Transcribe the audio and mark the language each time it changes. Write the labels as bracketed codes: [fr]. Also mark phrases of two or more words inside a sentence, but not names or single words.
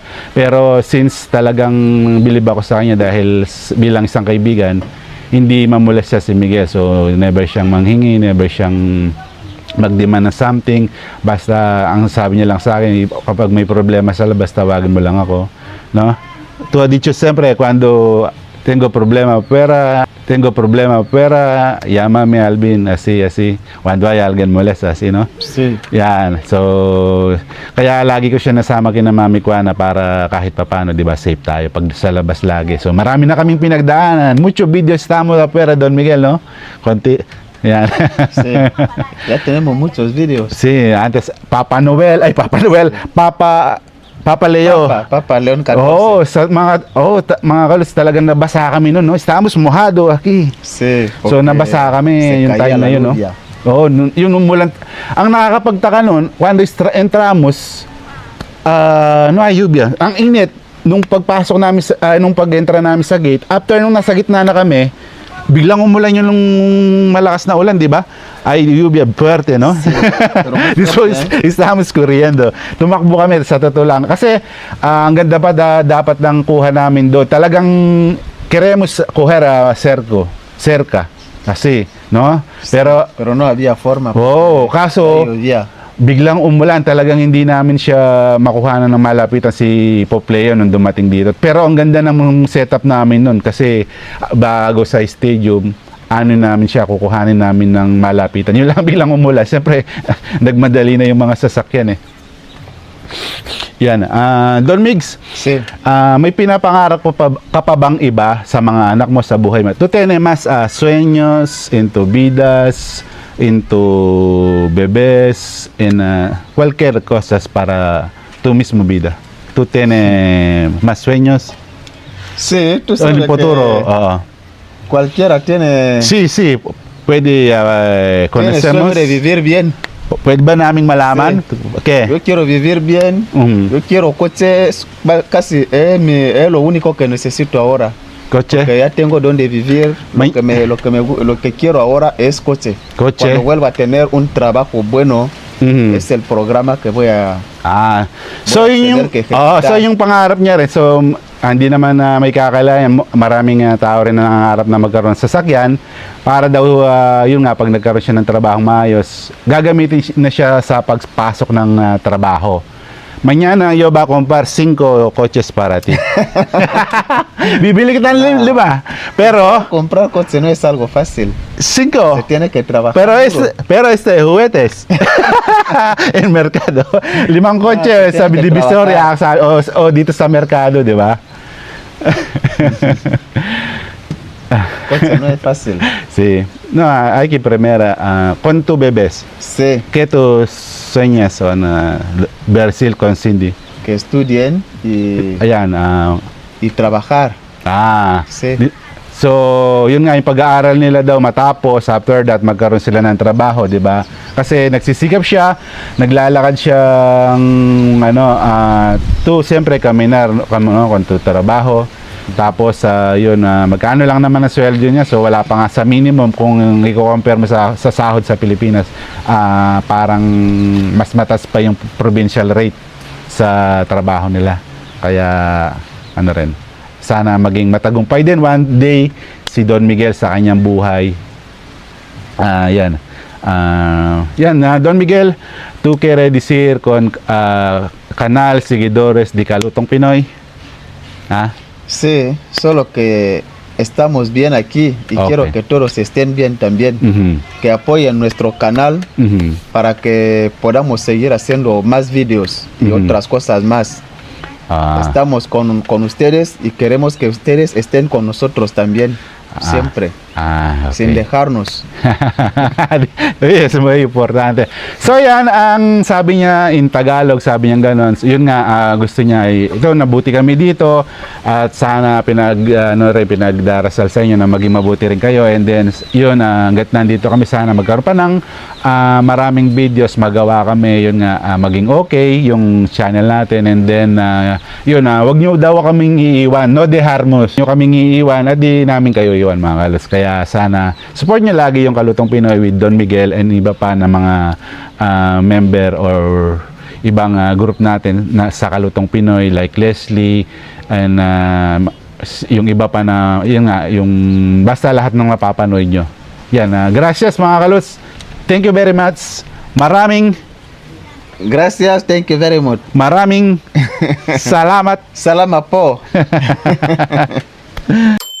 [tl] Pero since talagang bilib ako sa kanya dahil bilang isang kaibigan, hindi mamolesta si Miguel. So never siyang manghingi, never siyang mag-demand ng something. Basta ang sabi niya lang sa akin, kapag may problema sa labas, tawagin mo lang ako, no? [es] Tu ha dicho siempre cuando tengo problema fuera, llámame Alvin, así, cuando hay alguien molesta, así, no? Sí. [tl] Yan. So, kaya lagi ko siya nasama kina Mami Kuana para kahit papano, di ba, safe tayo pag sa labas lagi. So, marami na kaming pinagdaanan. [es] Mucho video estamos afuera, Don Miguel, no? [tl] Konti. Yan. [es] Sí. Ya tenemos muchos videos. Sí, antes, Papa Leo. Papa León 14. [tl] Oo, sa mga kalos talagang nabasa kami noon, no? [es] Estábamos mojado aquí. Sí. [tl] So, [es] porque [tl] nabasa [es] se [tl] kami yung [es] caía [tl] time na [es] la [tl] yun, no? [es] lluvia. [tl] Oo, yung umulan. Ang nakakapagtaka noon, [es] cuando entramos, no hay lluvia. [tl] Ang init, nung pagpasok namin, nung pag-entra namin sa gate, after nung nasa gitna na kami, biglang umulan yung malakas na ulan, di ba? Ay, [es] lluvia fuerte, no? Pero muy Después, fuerte, estábamos corriendo. [tl] Tumakbo kami sa totoo lang. Kasi, ang ganda pa dapat lang kuha namin doon. Talagang, [es] queremos coger cerca. [tl] Kasi, no? [es] Pero no había forma. [tl] Oo, kaso, [es] Lluvia. [tl] biglang umulan, talagang hindi namin siya makuha ng malapitan si Popleo nung dumating dito. Pero ang ganda ng setup namin nun kasi bago sa stadium, namin siya, kukuhanin namin ng malapitan. Yun lang biglang umulan. Siyempre, nagmadali na yung mga sasakyan eh. Yan. Don Migs, [es] Sí. [tl] may pinapangarap ka pa bang iba sa mga anak mo sa buhay mo? [es] Tu tienes más sueños, into vidas, into bebés, en cualquier cosas para tu mismo vida. ¿Tú tienes más sueños? Sí, tú En sabes el futuro. que cualquiera tiene, [tl] Sí, pwede [es] tiene conocemos. sueño de vivir bien. [tl] Pwede ba naming malaman? [es] ¿Qué? Yo quiero vivir bien. Yo quiero coches, casi es lo único que necesito ahora. Coche. Que ya tengo donde vivir. [tl] May- [es] Lo que quiero ahora es coche. Coche. Cuando vuelva a tener un trabajo bueno, Mhm. es el programa que voy a. [tl] So yun yung, [es] tener que ejecutar. [tl] so yung pangarap niya rin. So, hindi naman na may kakalayan. Maraming tao rin na nangangarap na magkaroon ng sasakyan para daw, yun nga, pag nagkaroon siya ng trabahong maayos, gagamitin na siya sa pagpasok ng trabaho. [es] Mañana yo va a comprar 5 coches para ti. [tl] Bibili kita ng 5. Pero, [es] Comprar coche no es algo fácil. 5. Se tiene que trabajar. [tl] Pero [es] duro. este juguetes en mercado. [tl] 5 kotse [es] se [tl] sa [es] tiene que [tl] Divisoria o dito sa merkado, di ba? [es] Coche no es fácil. Sí. No, hay que primero con tu bebés. Sí, ¿Qué tus sueños son Brasil con Cindy? que estudien [tl] Ayan. [es] y trabajar. Sí. [tl] So, yun nga, yung pag-aaral nila daw matapos, [en] after that, [tl] magkaroon sila ng trabaho, di ba? Kasi nagsisikap siya, naglalakad siyang, siyempre, kaminar, kung to trabaho. Tapos, yun, magkano lang naman ang sweldo niya, so wala pa nga sa minimum kung i-compare mo sa sahod sa Pilipinas, parang mas mataas pa yung [en] provincial rate [tl] sa trabaho nila. Kaya, sana maging matagumpay din [en] one day [tl] si Don Miguel sa kanyang buhay. Yan. [es] Don Miguel, ¿tú quieres decir con canal seguidores de Kalutong Pinoy? Sí, solo que estamos bien aquí y [en] Ok. [es] quiero que todos estén bien también. Mhm. Que apoyen nuestro canal Mhm. para que podamos seguir haciendo más videos y Ujú. otras cosas más. Ah, Estamos con ustedes y queremos que ustedes estén con nosotros también, siempre, [en] okay. [es] sin dejarnos. Yes, muy importante. [tl] So yan, ang sabi niya in Tagalog, sabi niya gano'n. Yun nga, gusto niya, ito, nabuti kami dito at sana pinagdarasal sa inyo na maging mabuti rin kayo. [en] And then, [tl] yun, hanggat nandito kami, sana magkaroon pa ng maraming videos, magawa kami, yun nga, maging okay yung channel natin. [en] And then, [tl] yun, wag nyo daw kaming iiwan, [es] no dejarmos. [tl] Nyo kaming iiwan, at di namin kayo iwan, mga kalos. Kaya sana, support nyo lagi yung Kalutong Pinoy with Don Miguel and iba pa na mga [en] member or [tl] ibang group natin na sa Kalutong Pinoy like Leslie and yung iba pa na, yun nga, yung basta lahat ng mapapanood nyo. Yan, gracias mga kalots. [en] Thank you very much. Gracias, thank you very much. [tl] Maraming salamat. Salamat po.